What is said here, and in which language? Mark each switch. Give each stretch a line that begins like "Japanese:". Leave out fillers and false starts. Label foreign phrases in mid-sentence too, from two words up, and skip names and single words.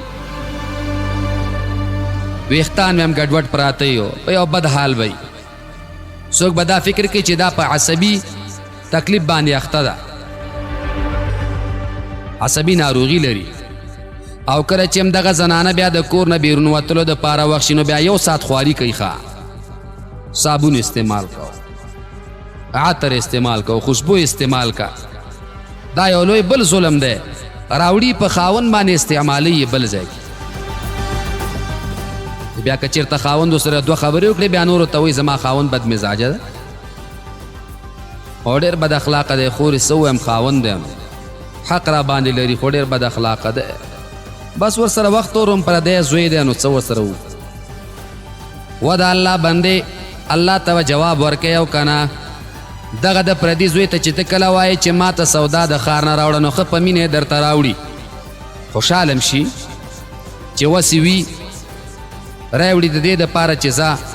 Pashto: ویښتان به هم ګډوډ پراته یو په یو بد حال به څوک به دا فکر کوي چې دا په عصبي تکلیف باندې اخته ده عصبي ناروغي لري او کله چې همدغه زنانه بیا د کور نه بیرون وتلو دپاره وخت شي نو بیا 1 ساعت خواري کوي ښه صابون استعمال کو عطر استعمال کو خوشبو استعمال کا دا یو لوی بل ظلم دی راوړي په خاوند باندې استعمالي بل ځای بیا که چېرته خاوند سره 2 خبرې وکړې بیا نورو ته وایي زما خاوند بد مزاجه ده او ډېر بد اخلاقه دی خورې څه ووایم خاوند دی حق را باندې لري خو ډېر بد اخلاقه دی بس ورسره وخت ورم پردی زوی دی نو څه ورسره و و د الله بندې الله ته جواب ورکوي او که نه دغه د پردي زوی ته چې ته کله وایې چې ما ته سودا د ښار نه راوړه نو ښه په مینه یې درته راوړي خوشحاله شي چې وسې وي راوړي د دې دپاره چې ځه